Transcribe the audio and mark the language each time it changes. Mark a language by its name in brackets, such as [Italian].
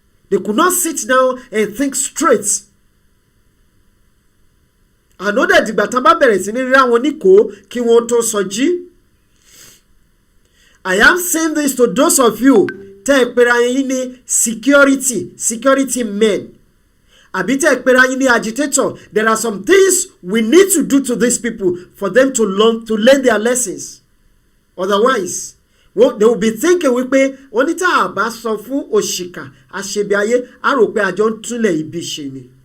[English] They could not sit down and think straight. Another [Yoruba] dìgbà tá bá bẹ̀rẹ̀ sí ní rí àwọn níkò kí wọ́n tó sọjí. [English] I am saying this to those of you [Yoruba] tẹ́ ẹ pera yín ní [English] security men. [Yoruba] Àbí tẹ́ ẹ pera yín ní [English] agitator. There are some things we need to do to these people for them to learn their lessons. Otherwise, they will be thinking [Yoruba] wípé wọ́n ní tá a bá sọ fún òṣìkà àṣebi ayé á rò pé àjọ ń túnlẹ̀ ibi ṣe ni.